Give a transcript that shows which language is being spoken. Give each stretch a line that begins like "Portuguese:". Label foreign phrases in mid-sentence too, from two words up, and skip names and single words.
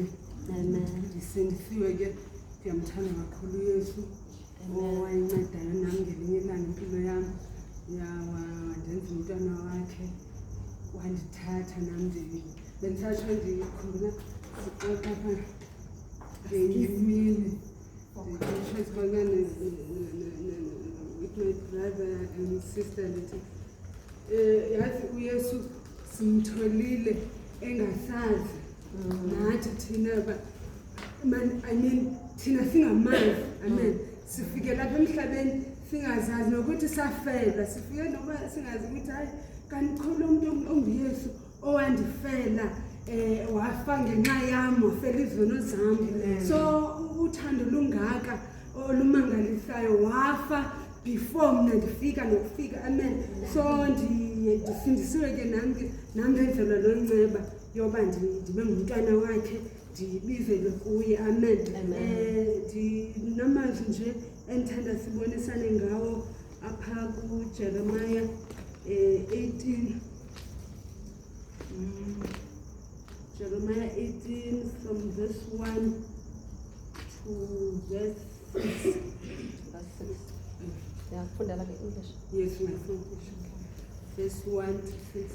Xhosa: Ndisindisiwe ke, ndiyamthanda kakhulu Yesu owayencedayo nami ngelinye ilanga impilo yami, wandenza umntwana wakhe, wandithatha nami bendisatsho ndikhumbula sixoxa apha ngemini ndishoyisibona
English: with my brother and sister
Xhosa: lithi yazi uYesu simtholile engasazi nathi thina thina singamazi, amen. Sifike lapha emhlabeni singazazi nokuthi safela, sifike noba singazi ukuthi hayi kanti khona umuntu onguYesu owandifela wafa ngenxa yami, wafela izono zami. So uthando lungaka olumangalisayo, wafa before mina ndifika nokufika, amen. So ndisindisiwe ke nami ndenzelwa lo nceba yoba ndibe ngumntwana wakhe, ndibizelwe kuye, amen. Ndinamazwi nje endithanda sibonisane ngawo apha kuJeremiah 18.
English: Jeremiah 18 from verse 1 to verse 6. Yeah, put that like English. Yes, my English. Verse 1 to 6.